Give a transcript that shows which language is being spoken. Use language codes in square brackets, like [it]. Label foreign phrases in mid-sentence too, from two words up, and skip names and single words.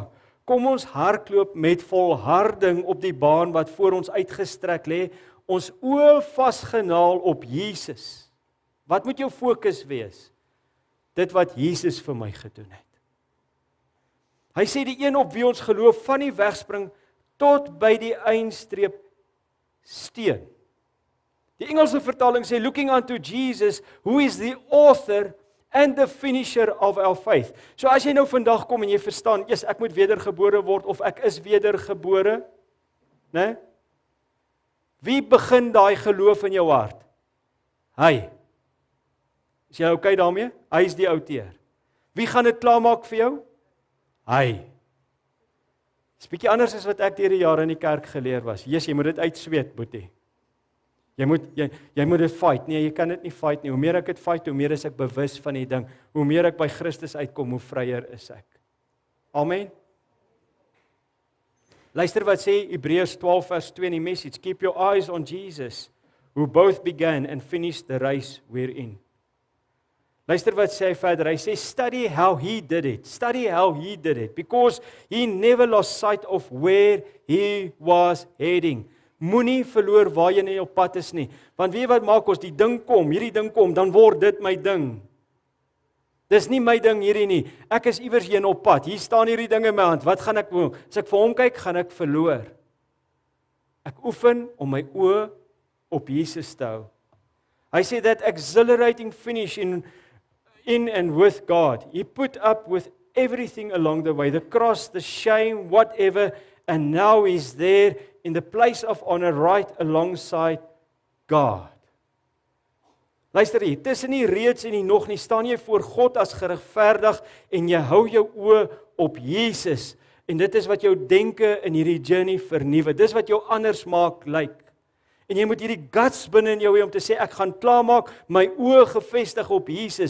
[af] Kom ons hardloop met volharding op die baan wat voor ons uitgestrek lê, ons oë vasgenaal op Jesus. Wat moet jou fokus wees? Dit wat Jesus vir my gedoen het. Hy sê die een op wie ons geloof van die wegspring tot by die eindstreep steen. Die Engelse vertaling sê [en] looking unto Jesus, who is the author and the finisher of our faith. [af] So as jy nou vandag kom en jy verstaan, yes, ek moet wedergebore word of ek is wedergebore, né? Wie begin daai geloof in jou hart? Hy. Is jy okay daarmee? Hy is die outeur. Wie gaan dit klaarmaak vir jou? Hy. Dis 'n bietjie anders as wat ek deur die jare in die kerk geleer was. Jesus, jy moet dit uitsweet, boetie. Jy moet dit fight. Nee, jy kan dit nie fight nie. Hoe meer ek dit fight, hoe meer is ek bewus van die ding. Hoe meer ek by Christus uitkom, hoe vryer is ek. Amen. Luister wat sê Hebreërs 12 vers 2 in die message. [en] Keep your eyes on Jesus, who both began and finished the race we're in. [af] Luister wat sê hy verder. Hy sê [en] study how he did it. Study how he did it because he never lost sight of where he was heading. [af] Moenie verloor waar jy nie op pad is nie. Want weet jy wat maak ons? Die ding kom, hierdie ding kom, dan word dit my ding. Dis nie my ding hierdie nie. Ek is iewers heen op pad. Hier staan hierdie ding in my hand. Wat gaan ek doen? As ek vir hom kyk, gaan ek verloor. Ek oefen om my oë op Jesus te hou. Hy sê [en] that exhilarating finish in and with God. He put up with everything along the way. The cross, the shame, whatever. And now he's there in the place of honor right alongside God. [af] Luister hier, tussen die reeds en die nog nie, staan jy voor God as geregverdig en jy hou jou oë op Jesus. En dit is wat jou denke in hierdie journey vernuwe. Dis wat jou anders maak lyk. En jy moet hierdie guts binne in jou hê om te sê, ek gaan klaarmaak, my oë gefestig op Jesus.